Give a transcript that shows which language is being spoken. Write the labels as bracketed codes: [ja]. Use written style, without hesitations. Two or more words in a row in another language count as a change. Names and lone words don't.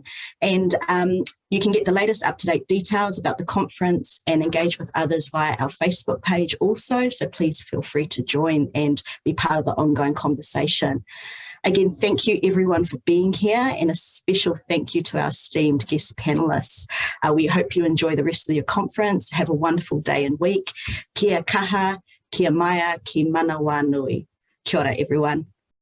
[en] And you can get the latest up-to-date details about the conference and engage with others via our Facebook page also, so please feel free to join and be part of the ongoing conversation. Again, thank you everyone for being here, and a special thank you to our esteemed guest panelists. We hope you enjoy the rest of your conference. Have a wonderful day and week. [mi] Kia kaha, kia maia, ki manawa nui. Kia ora, [en] everyone.